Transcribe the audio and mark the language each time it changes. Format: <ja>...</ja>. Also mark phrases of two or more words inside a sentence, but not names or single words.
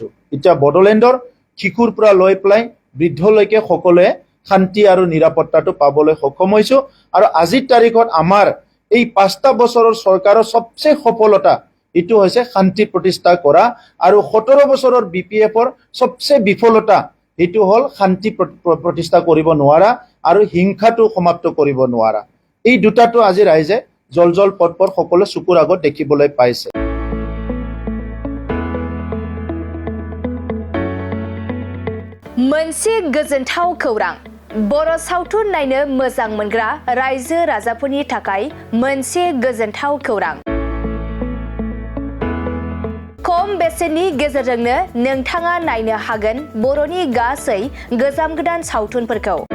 <as>এতিয়া বড়োলেণ্ডৰ শিশুৰ পৰা লৈ পেলাই বৃদ্ধলৈকে সকলোৱে শান্তি আৰু নিৰাপত্তাটো পাবলৈ সক্ষম হৈছো আৰু আজিৰ তাৰিখত আমাৰ এই 5টা বছৰৰ চৰকাৰৰ সবচে সফলতা এটো হৈছে শান্তি প্ৰতিষ্ঠা কৰা আৰু 17 বছৰৰ বিপিএফৰ সবচে বিফলতা এটো হল শান্তি প্ৰতিষ্ঠা কৰিব নোৱাৰা আৰু হিংসাটো সমাপ্ত কৰিব নোৱাৰা। এই দুটাটো আজি ৰাইজে জল পটপট সকলো চকুৰ আগত দেখিবলৈ পাইছে।</as> <brx>मोनसे गोजोनथाव खौरां बर' सावथुन नायनो मोजां मोनग्रा रायजो राजाफोरनि थाखाय मोनसे गोजोनथाव खौरां। खम बेसेननि गेजेरजोंनो नोंथाङा नायनो हागोन बर'नि गासै गोजाम गोदान सावथुनफोरखौ।</brx>